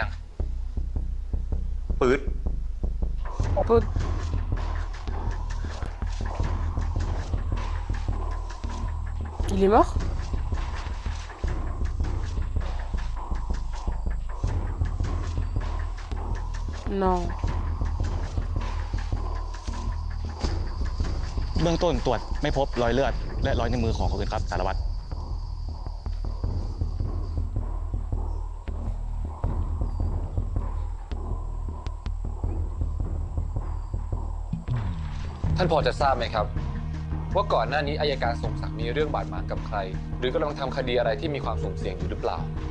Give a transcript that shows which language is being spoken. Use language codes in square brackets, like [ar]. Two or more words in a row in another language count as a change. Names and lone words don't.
[th] ปื๊ด [fr] Pod. Il est mort? Non. [th] เบื้องต้นตรวจไม่พบรอยเลือดและรอยนิ้วมือของคนอื่นครับสารวัตร ท่านพอจะทราบไหมครับ ว่าก่อนหน้านี้อัยการทรงศักดิ์มีเรื่องบาดหมางกับใคร หรือกำลังทำคดีอะไรที่มีความสุ่มเสี่ยงอยู่หรือเปล่า